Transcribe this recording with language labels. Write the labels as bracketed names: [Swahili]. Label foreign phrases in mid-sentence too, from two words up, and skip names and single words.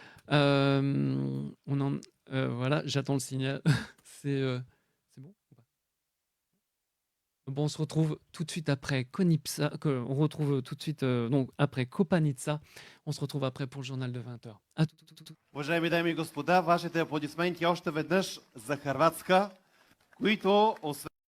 [French] Voilà, j'attends le signal. C'est bon ou pas? Bon, on se retrouve tout de suite après Konipsa, on retrouve tout de suite donc après Kopanica. On se retrouve après pour le journal de 20h. À tout. [Bulgarian] Уважаеми дами и господа, вашите аплодисменти още веднъж за Хърватска, които освен